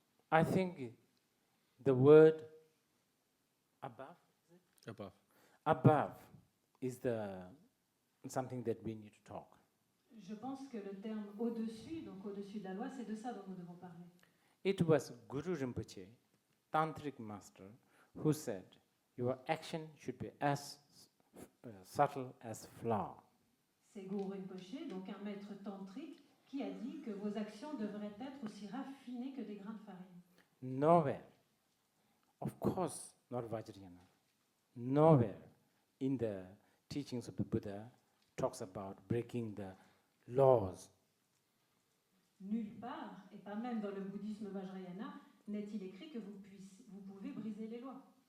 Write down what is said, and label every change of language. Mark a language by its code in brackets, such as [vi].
[en] I think the word above, above is something that we need to talk. [fr] Je pense que le terme au-dessus, donc au-dessus de la loi, c'est de ça dont nous devons parler. [en] It was Guru Rinpoche, Tantric master, who said, your action should be as subtle as flour. [fr] C'est Guru Rinpoche, donc un maître tantrique, qui a dit que vos actions devraient être aussi raffinées que des grains de farine. [en] Nowhere, of course not Vajrayana, nowhere in the teachings of the Buddha talks about breaking the laws. [fr] Nulle part, et pas même dans le bouddhisme Vajrayana, n'est-il écrit que vous pouvez briser les lois.